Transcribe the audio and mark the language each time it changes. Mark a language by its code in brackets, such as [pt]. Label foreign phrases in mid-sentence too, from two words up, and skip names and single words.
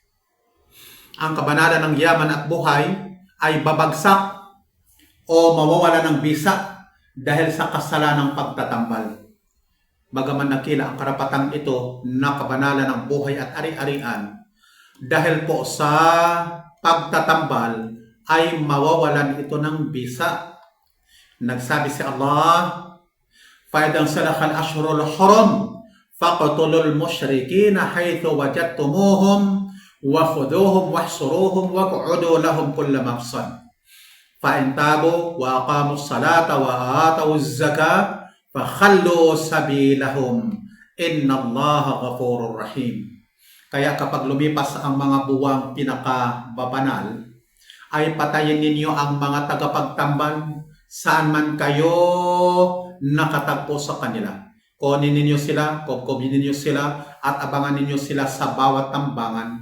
[tl] Ang kabanalan ng yaman at buhay ay babagsak o mawawala ng bisa dahil sa kasalanang pagtatambal. Bagaman nakila ang karapatang ito na kabanalan ng buhay at ari-arian, dahil po sa pagtatambal ay mawawalan ito ng bisa. Nagsabi si Allah, [ar] فَإِذَا انْسَلَخَ الْأَشْهُرُ الْحُرُمُ فَاقْتُلُوا الْمُشْرِكِينَ حَيْثُ وَجَدتُّمُوهُمْ وَخُذُوهُمْ وَاحْصُرُوهُمْ وَاقْعُدُوا لَهُمْ كُلَّ مَرْصَدٍ فَإِنْ تَابُوا وَأَقَامُوا الصَّلَاةَ وَآتَوُا الزَّكَاةَ فَخَلُّوا سَبِيلَهُمْ إِنَّ اللَّهَ غَفُورٌ رَحِيمٌ. [tl] Kaya kapag lumipas ang mga buwang pinakababanal, ay patayin ninyo ang mga tagapagtambal saan man kayo nakatagpo sa kanila. Kunin ninyo sila, kubkubin ninyo sila, at abangan ninyo sila sa bawat tambangan.